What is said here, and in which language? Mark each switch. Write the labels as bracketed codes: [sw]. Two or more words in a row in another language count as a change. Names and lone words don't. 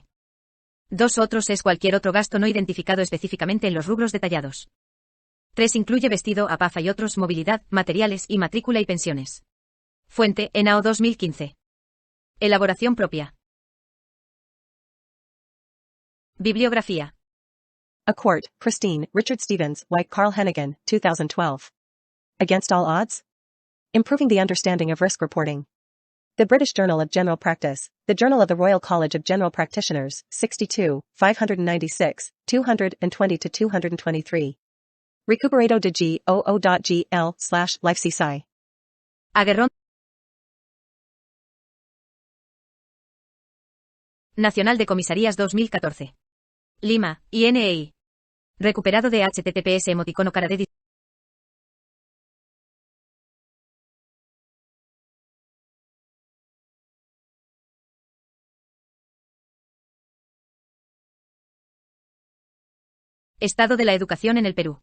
[es] 2 otros es cualquier otro gasto no identificado específicamente en los rubros detallados. 3 incluye vestido, APAFA y otros, movilidad, materiales y matrícula y pensiones. Fuente: ENAO 2015. Elaboración propia. Bibliografía. Acquart, Christine, Richard Stevens, White, Carl Hennigan, 2012. Against All Odds? Improving the Understanding of Risk Reporting. The British Journal of General Practice, the Journal of the Royal College of General Practitioners, 62, 596, 220-223. Recuperato de GOO.GL/LifeCSI. Aguerrón. Nacional de Comisarías 2014. Lima, INEI. Recuperado de https emoticono cara de Estado de la educación en el Perú.